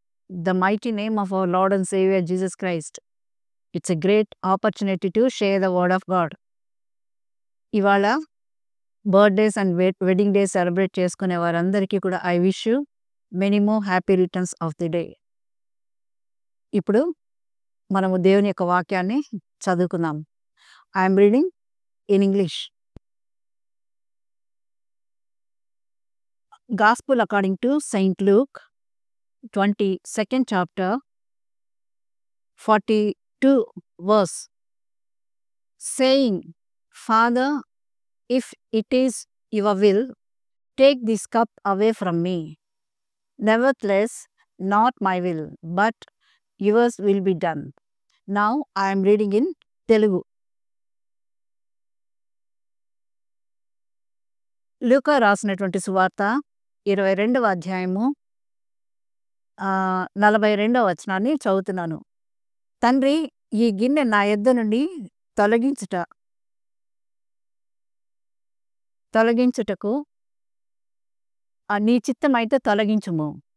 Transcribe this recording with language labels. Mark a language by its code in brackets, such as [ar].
[en] The mighty name of our Lord and Savior Jesus Christ. It's a great opportunity to share the word of God. ఇవాళ birthdays and wedding days celebrate [te] చేసుకునే వారందరికీ కూడా [en] I wish you many more happy returns of the day. [te] ఇప్పుడు మనము దేవుని యొక్క వాక్యాన్ని చదువుకుందాం. [en] I'm reading in English. Gospel according to Saint Luke, 22nd chapter, 42 verse, saying, Father, if it is your will, take this cup away from me. Nevertheless, not my will, but yours will be done. Now I am reading in Telugu. [te] లూకా రాసినటువంటి సువార్త 22వ అధ్యాయము 42వ వచనాన్ని చదువుతున్నాను. తండ్రి, ఈ గిన్నె నా యొద్ద నుండి తొలగించుటకు నీ చిత్తమైతే తొలగించుము.